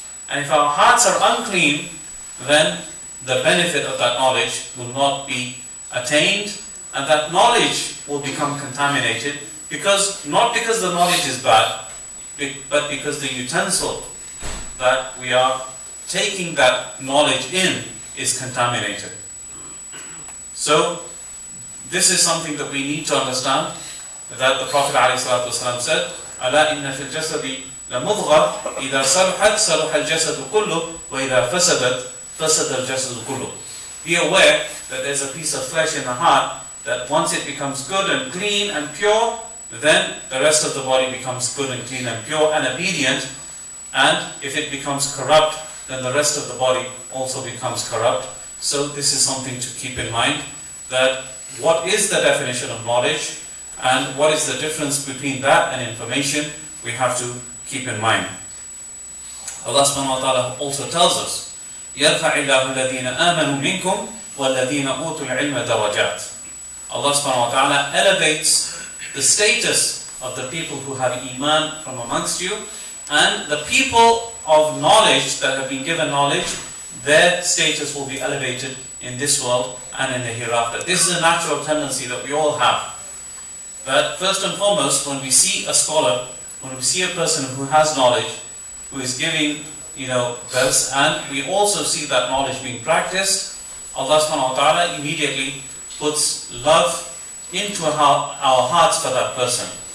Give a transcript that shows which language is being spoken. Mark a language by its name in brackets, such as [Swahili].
[English] And if our hearts are unclean, then the benefit of that knowledge will not be attained, and that knowledge will become contaminated, not because the knowledge is bad, but because the utensil that we are taking that knowledge in is contaminated. So this is something that we need to understand, that the Prophet ﷺ said, [Arabic] ألا إن في الجسد لمضغة إذا صلحت صلح الجسد كله وإذا فسدت فسد الجسد كله. [English] Be aware that there's a piece of flesh in the heart that once it becomes good and clean and pure, then the rest of the body becomes good and clean and pure and obedient. And if it becomes corrupt, then the rest of the body also becomes corrupt. So this is something to keep in mind, that what is the definition of knowledge and what is the difference between that and information, we have to keep in mind. Allah subhanahu wa ta'ala also tells us, [Arabic] يَرْفَعِ اللَّهُ الَّذِينَ آمَنُوا مِنْكُمْ وَالَّذِينَ أُوتُوا الْعِلْمَ دَرَجَاتٍ. [English] Allah subhanahu wa ta'ala elevates the status of the people who have iman from amongst you, and the people of knowledge that have been given knowledge, their status will be elevated in this world and in the hereafter. This is a natural tendency that we all have. But first and foremost, when we see a scholar, when we see a person who has knowledge, who is giving, verse, and we also see that knowledge being practiced, Allah subhanahu wa ta'ala immediately puts love into our hearts for that person.